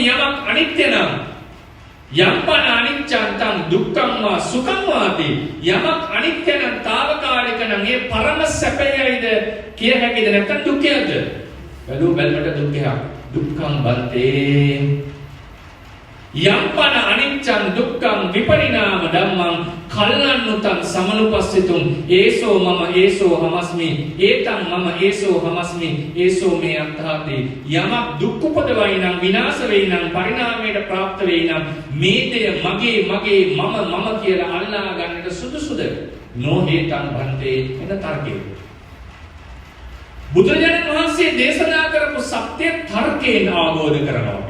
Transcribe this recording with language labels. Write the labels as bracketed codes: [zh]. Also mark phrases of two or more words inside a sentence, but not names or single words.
[si] යමක් අනිත්‍ය නම් [pi] යම්පන අනිච්ඡන්තං දුක්ඛං වා සුඛං වාති [si] යමක් අනිත්‍ය නම් తాවකාලික නම් ඒ පරම සැපයයිද කිය හැකිද නැත්නම් දුක්ඛයද? බැලුව බැලමට දුක්ඛය [pi] දුක්ඛං බන්තේ යම්පන අනිච්ඡං දුක්ඛං විපරිණාම ධම්මං කල්ලන්නුතං සමනුපස්සිතුං ඒසෝ මම ඒසෝ හමස්මි ඒතං මම ඒසෝ හමස්මි ඒසෝ මේ අත්තාති [si] යමක් දුක් උපදවයි නම් විනාශ වෙයි නම් පරිණාමයට ප්‍රාප්ත වෙයි නම් මේ දෙය මගේ මම කියලා අල්ලා ගන්නට සුදුසුද [pi] නොහේතං භන්තේ [si] එන තර්කය. බුදුරජාණන් වහන්සේ දේශනා කරපු සත්‍ය තර්කයෙන් අවබෝධ කරනවා අපි.